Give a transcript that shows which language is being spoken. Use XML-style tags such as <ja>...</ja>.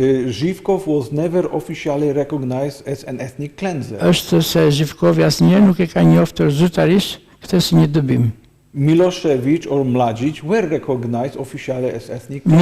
<en>Zhivkov was never officially recognized as an ethnic cleanser.</en> <sq>është se Zhivkovi asnjëherë nuk e ka njoftër zyrtarisht këtë si një dëbim.</sq> <en>Milosevic or Mladic were recognized officially as ethnic cleansers.</en>